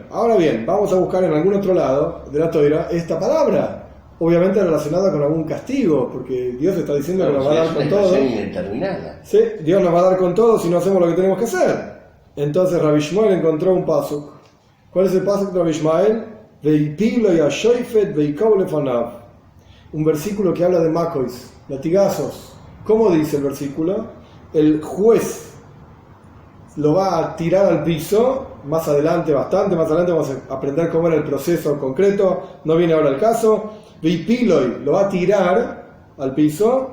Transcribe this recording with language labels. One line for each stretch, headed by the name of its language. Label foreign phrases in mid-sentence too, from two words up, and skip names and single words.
Spanish: Ahora bien, vamos a buscar en algún otro lado de la Torah esta palabra. Obviamente relacionada con algún castigo, porque Dios está diciendo que nos va a dar con todo. Sí, Dios nos va a dar con todo si no hacemos lo que tenemos que hacer. Entonces Rabbi Shmuel encontró un pasuk. ¿Cuál es el pasuk de Rabbi Shmuel?
Hebrew: והפילו השופט והכהו לפניו.
Spanish: Un versículo que habla de makois, latigazos. ¿Cómo dice el versículo? El juez lo va a tirar al piso. Más adelante, bastante más adelante, vamos a aprender cómo era el proceso concreto. No viene ahora el caso. Veipiloi lo va a tirar al piso.